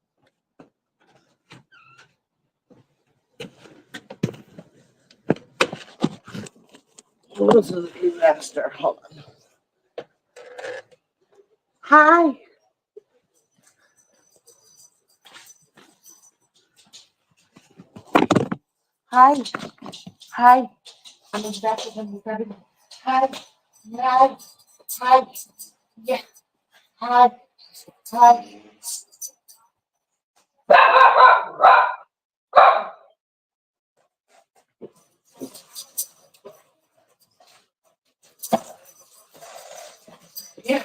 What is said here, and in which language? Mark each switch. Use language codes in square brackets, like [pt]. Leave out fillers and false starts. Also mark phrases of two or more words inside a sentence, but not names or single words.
[en] This is a disaster. Hold on. Hi. Hi. Hi. I'm exactly coming. Hi. Hi. Hi. Yeah. Hi. Hi. Yeah.